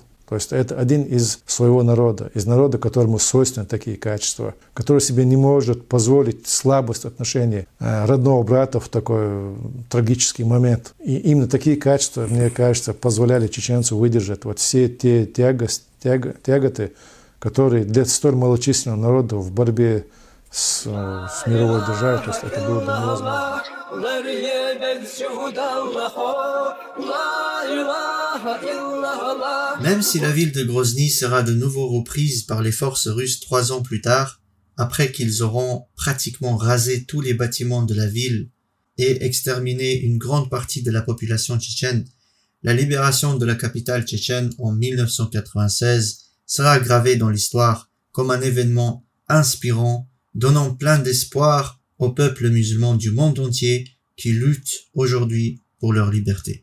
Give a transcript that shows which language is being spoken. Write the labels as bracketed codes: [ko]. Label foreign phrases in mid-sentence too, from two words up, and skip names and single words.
[ru] То есть это один из своего народа, из народа, которому свойственны такие качества, который себе не может позволить слабость отношений родного брата в такой трагический момент. И именно такие качества, мне кажется, позволяли чеченцу выдержать вот все те тяготы, которые для столь малочисленного народа в борьбе с мировой державой, то есть это было бы невозможно. [fr] Même si la ville de Grozny sera de nouveau reprise par les forces russes 3 ans plus tard, après qu'ils auront pratiquement rasé tous les bâtiments de la ville et exterminé une grande partie de la population tchétchène, la libération de la capitale tchétchène en 1996 sera gravée dans l'histoire comme un événement inspirant, donnant plein d'espoir aux peuples musulmans du monde entier qui luttent aujourd'hui pour leur liberté.